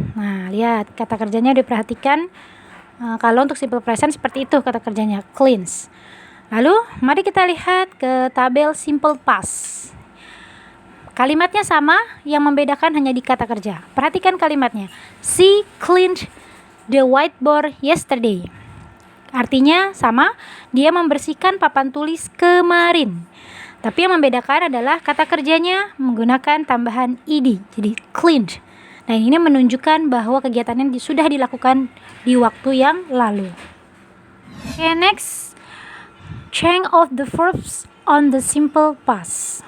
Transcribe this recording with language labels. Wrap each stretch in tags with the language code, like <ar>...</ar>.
<id>Nah, lihat kata kerjanya diperhatikan. Kalau untuk simple present seperti itu kata kerjanya, cleans. Lalu, mari kita lihat ke tabel simple past. Kalimatnya sama, yang membedakan hanya di kata kerja. Perhatikan kalimatnya.</id> <en>She cleaned the whiteboard yesterday.</en> <id>Artinya sama, dia membersihkan papan tulis kemarin. Tapi yang membedakan adalah kata kerjanya menggunakan tambahan ed, jadi cleaned. Nah, ini menunjukkan bahwa kegiatannya sudah dilakukan di waktu yang lalu.</id> <en>Okay, next. Change of the verbs on the simple past.</en>